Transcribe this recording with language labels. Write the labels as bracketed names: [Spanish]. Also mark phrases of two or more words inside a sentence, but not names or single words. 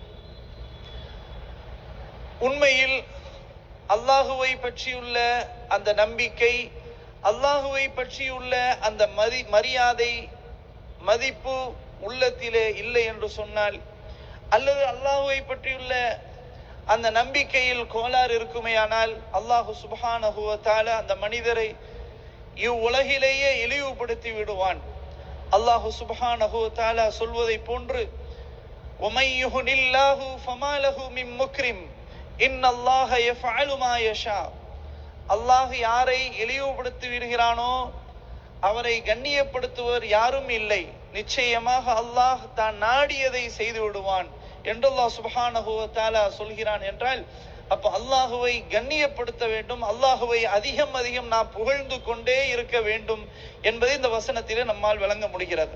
[Tamil] உண்மையில் அல்லாஹுவை பற்றியுள்ள அந்த நம்பிக்கை, அல்லாஹுவை பற்றியுள்ள அந்த மரியாதை மதிப்பு உள்ளத்திலே இல்லை என்று சொன்னால், அல்லது அல்லாஹுவை பற்றியுள்ள அந்த நம்பிக்கையில் கோளாறு இருக்குமேயானால், [Arabic] الله سبحانه وتعالى [Tamil] அந்த மனிதரை இவ்வுலகிலேயே இழிவுபடுத்தி விடுவான். [Arabic] الله سبحانه وتعالى [Tamil] சொல்வதை போன்று, [Arabic] وَمَن يُهِنِ اللَّهُ فَمَا لَهُ مِن مُكْرِمٍ إِنَّ اللَّهَ يَفْعَلُ مَا يَشَاءُ. [Tamil] அல்லாஹ் யாரை இழிவுபடுத்தி விடுகிறானோ அவரை கண்ணியப்படுத்துவர் யாரும் இல்லை, நிச்சயமாக அல்லாஹ் தான் நாடியதை செய்து விடுவான் என்று [Arabic] الله سبحانه وتعالى [Tamil] சொல்கிறான். என்றால் அப்ப அல்லாஹுவை கண்ணியப்படுத்த வேண்டும், அல்லாஹுவை அதிகம் அதிகம் நாம் புகழ்ந்து கொண்டே இருக்க வேண்டும் என்பதை இந்த வசனத்திலே நம்மால் விளங்க முடிகிறது.